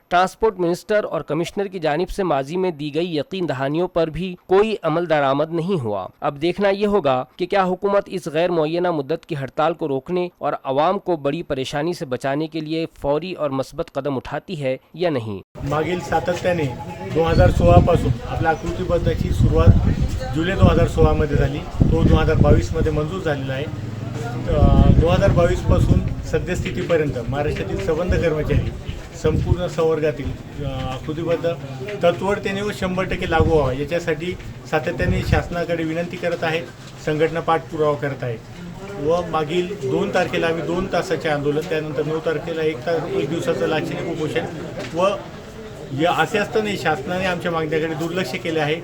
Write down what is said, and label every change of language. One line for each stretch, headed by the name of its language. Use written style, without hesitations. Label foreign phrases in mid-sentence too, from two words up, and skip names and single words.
Urdu: ٹرانسپورٹ منسٹر اور کمشنر کی جانب سے ماضی میں دی گئی یقین دہانیوں پر بھی کوئی عمل درآمد نہیں ہوا۔ اب دیکھنا یہ ہوگا کہ کیا حکومت اس غیر معینہ مدت کی ہڑتال کو روکنے اور عوام کو بڑی پریشانی سے بچانے کے لیے فوری اور مثبت قدم اٹھاتی ہے یا نہیں۔
Marathi: मागील सातत्याने 2016 पासून आपल्या आकृतीबद्धाची सुरुवात जुलै 2016 मध्ये झाली, तो 2022 मध्ये मंजूर झालेला आहे। 2022 पासून सद्यस्थितीपर्यंत महाराष्ट्रातील संबंध कर्मचारी संपूर्ण संवर्गातील आकृतीबद्ध तत्वरतेने व 100% लागू व्हावा याच्यासाठी सातत्याने शासनाकडे विनंती करत आहेत, संघटना पाठपुरावा करत आहेत व मागील 2 तारखेला आम्ही 2 तासाचे आंदोलन, त्यानंतर 9 तारखेला 1 दिवसाचं लाक्षणिक उपोषण व या असे असताना शासनाने आमच्या मागण्याकडे दुर्लक्ष केले आहे।